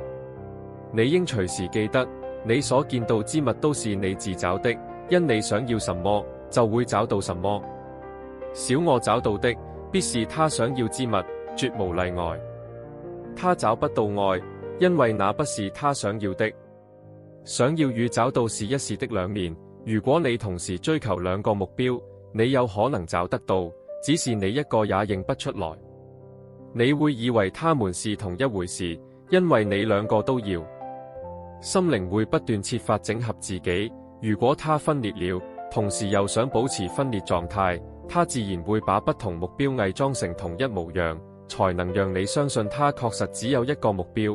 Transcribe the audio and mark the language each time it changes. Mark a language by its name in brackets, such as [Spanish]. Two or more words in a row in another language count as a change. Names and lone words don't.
[Chinese] 你應隨時記得，你所見到之物都是你自找的，因你想要什麼，就會找到什麼。小我找到的，必是他想要之物，絕無例外。他找不到愛，因為那不是他想要的。想要與找到是一事的兩面，如果你同時追求兩個目標，你有可能找得到，只是你一個也認不出來。你會以為他們是同一回事，因為你兩個都要。心靈會不斷設法整合自己，如果它分裂了，同時又想保持分裂狀態，它自然會把不同目標偽裝成同一模樣，才能讓你相信它確實只有一個目標。